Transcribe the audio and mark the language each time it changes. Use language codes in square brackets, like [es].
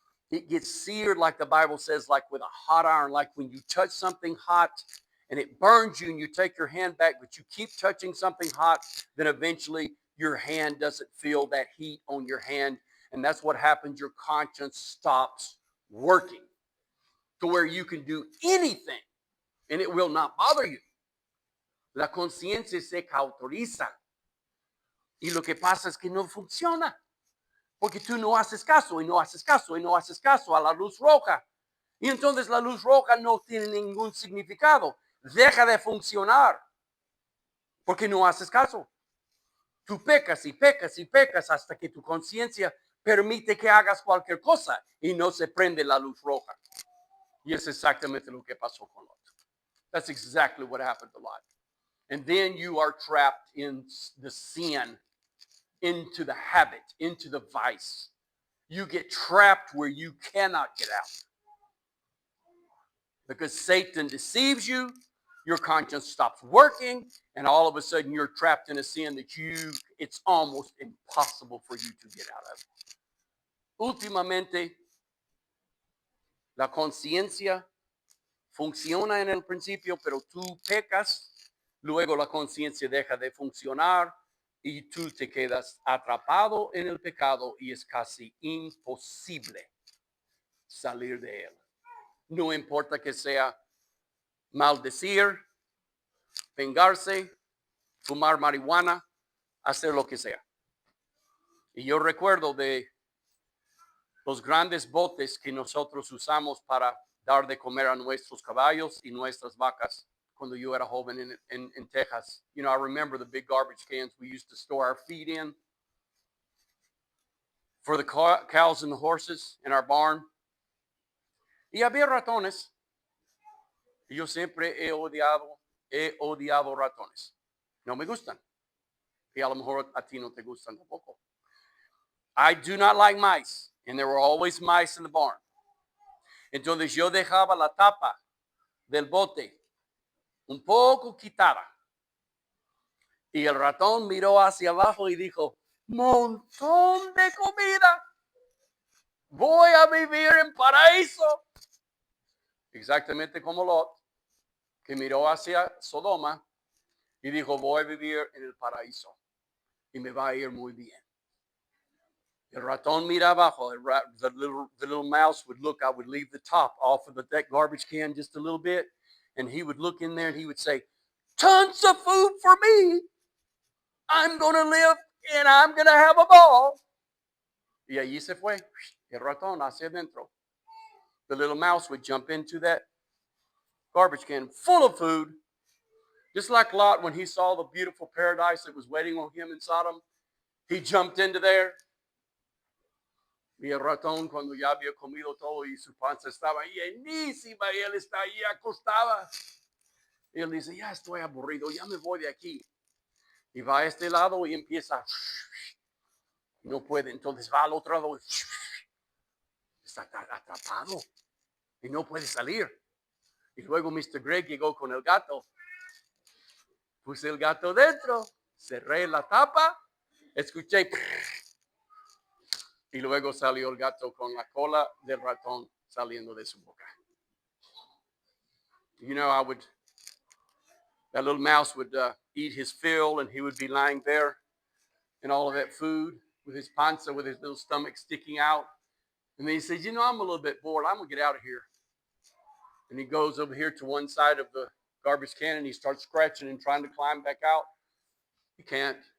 [en] It gets seared, like the Bible says, like with a hot iron, like when you touch something hot and it burns you and you take your hand back, but you keep touching something hot, then eventually your hand doesn't feel that heat on your hand. And that's what happens. Your conscience stops working to where you can do anything and it will not bother you. [es] La conciencia se cauteriza. Y lo que pasa es que no funciona. Porque tú no haces caso y no haces caso y no haces caso a la luz roja. Y entonces la luz roja no tiene ningún significado. Deja de funcionar. Porque no haces caso. Tú pecas y pecas y pecas hasta que tu conciencia permite que hagas cualquier cosa y no se prende la luz roja. Y es exactamente lo que pasó con Lot. [en] That's exactly what happened to Lot. And then you are trapped in the sin, into the habit, into the vice. You get trapped where you cannot get out. Because Satan deceives you, your conscience stops working, and all of a sudden you're trapped in a sin that it's almost impossible for you to get out of. [es] Últimamente, la conciencia funciona en el principio, pero tú pecas, luego la conciencia deja de funcionar y tú te quedas atrapado en el pecado y es casi imposible salir de él. No importa que sea maldecir, vengarse, fumar marihuana, hacer lo que sea. Y yo recuerdo de los grandes botes que nosotros usamos para dar de comer a nuestros caballos y nuestras vacas cuando yo era joven [en] in Texas. You know, I remember the big garbage cans we used to store our feed in for the cows and the horses in our barn. [es] Y había ratones. Y yo siempre he odiado ratones. No me gustan. Y a lo mejor a ti no te gustan tampoco. [en] I do not like mice. And there were always mice in the barn. [es] Entonces yo dejaba la tapa del bote un poco quitada. Y el ratón miró hacia abajo y dijo, montón de comida. Voy a vivir en paraíso. Exactamente como Lot, que miró hacia Sodoma y dijo, voy a vivir en el paraíso. Y me va a ir muy bien. El ratón mira abajo. [en] The little mouse would look. I would leave the top off of that garbage can just a little bit. And he would look in there and he would say, tons of food for me. I'm going to live and I'm going to have a ball. [es] Y allí se fue. El ratón hacia adentro. [en] The little mouse would jump into that garbage can full of food. Just like Lot when he saw the beautiful paradise that was waiting on him in Sodom. He jumped into there. [es] Y el ratón, cuando ya había comido todo y su panza estaba llenísima y él está ahí acostada, y él dice, ya estoy aburrido, ya me voy de aquí. Y va a este lado y empieza, no puede, entonces va al otro lado, está atrapado y no puede salir. Y luego Mr. Greg llegó con el gato, puse el gato dentro, cerré la tapa, escuché, y luego salió el gato con la cola del ratón saliendo de su boca. [en] You know, that little mouse would eat his fill, and he would be lying there in all of that food with his panza, with his little stomach sticking out. And then he says, you know, I'm a little bit bored. I'm going to get out of here. And he goes over here to one side of the garbage can, and he starts scratching and trying to climb back out. He can't.